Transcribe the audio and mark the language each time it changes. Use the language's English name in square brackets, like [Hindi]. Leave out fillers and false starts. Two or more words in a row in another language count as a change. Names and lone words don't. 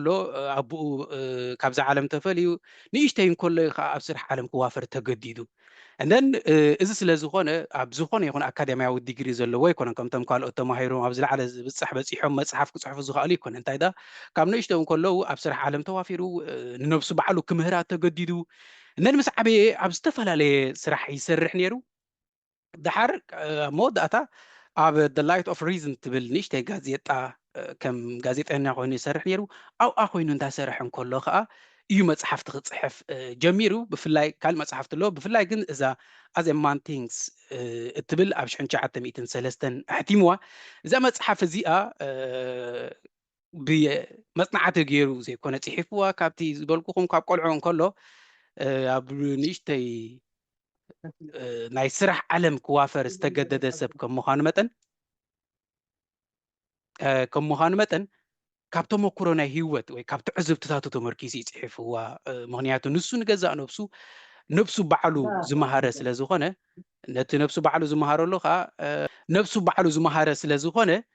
[Tigrinya] ኣቦኡ ካብዚ ዓለም ተፈልዩ ንእሽተይ እንከሎ ከዓ ኣብ ስራሕ ዓለም ክዋፈር ተገዲዱ እንደን እዚ ስለ ዝኾነ ኣብ ዝኾነ ይኹን ኣካደምያዊ ዲግሪ ዘለዎ ኣይኮነን ከምቶም ካልኦት ተማሂሮም ኣብ ዝለዓለ ዝብፃሕ በፂሖም መፅሓፍ ክፅሕፉ ዝኽእሉ ይኮነ እንታይ ዳ ካብ ንእሽተይ እንከለዉ ኣብ ስራሕ ዓለም ተዋፊሩ ንነብሱ ባዕሉ ክምህራ ተገዲዱ እንደን ምስ ዓበየ ኣብ ዝተፈላለየ ስራሕ ይሰርሕ ነይሩ ድሓር መወዳእታ ኣብ the light of reason ትብል ንእሽተይ ጋዜጣ ከም ጋዜጠኛ ኮይኑ ይሰርሕ ነይሩ ኣብኣ ኮይኑ እንዳሰርሐ እንከሎ ከዓ እዩ መፅሓፍቲ ክፅሕፍ ጀሚሩ ብፍላይ ካልእ መፅሓፍቲ ኣሎ ብፍላይ ግን እዛ as a man thinks እትብል ኣብ 1903 ኣሕቲምዋ እዛ መፅሓፍ እዚኣ ብመፅናዕቲ ገይሩ ዘይኮነ ፅሒፍዋ ካብቲ ዝበልኩኹም ካብ ቆልዑ እንከሎ ኣብ ንእሽተይ ናይ ስራሕ ዓለም ክዋፈር ዝተገደደ ሰብ ከም ምዃኑ መጠን ካብ ተመክሮ ናይ ሂወት ወይ ካብ ትዕዝብትታቱ ተመርኪሱ ይፅሒፍዋ ምክንያቱ ንሱ ንገዛእ ነብሱ ባዕሉ ዝመሃረ ስለ ዝኾነ ነቲ ነብሱ ባዕሉ ዝመሃረሉ ከዓ ነብሱ ባዕሉ ዝመሃረ ስለ ዝኾነ